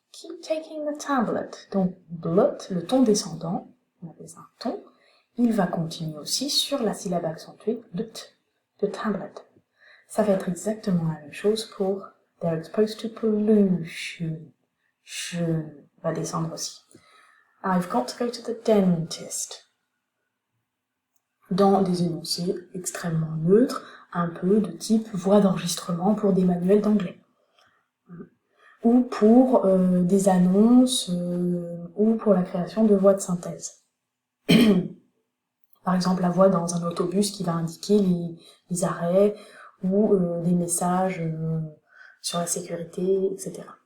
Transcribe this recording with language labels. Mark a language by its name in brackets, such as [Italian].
[English] Keep taking the tablet. [French] Donc, blot, le ton descendant, on appelle ça un ton, il va continuer aussi sur la syllabe accentuée de tablet. Ça va être exactement la même chose pour [English] they're exposed to pollution. [French] Je va descendre aussi. [English] I've got to go to the dentist. [French] Dans des énoncés extrêmement neutres, un peu de type voix d'enregistrement pour des manuels d'anglais. Ou pour des annonces, ou pour la création de voix de synthèse. Par exemple, la voix dans un autobus qui va indiquer les arrêts, ou des messages sur la sécurité, etc.